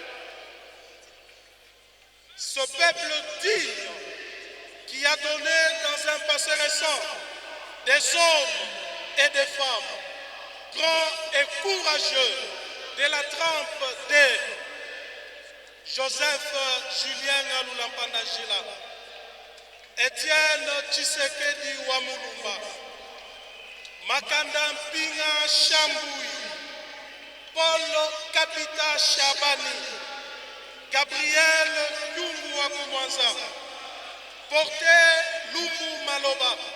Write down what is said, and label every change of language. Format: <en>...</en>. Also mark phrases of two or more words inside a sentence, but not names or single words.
<fr>Ce peuple digne qui a donné dans un passé récent des hommes et des femmes grands et courageux de la trempe de Joseph Julien Alulampandajila, Étienne Tshisekedi Wamulumba, Makanda Mpinga Chamboui, Paul Kapita Chabani, Gabriel Lungu Wakumwanza, Porté Lumu Maloba,</fr>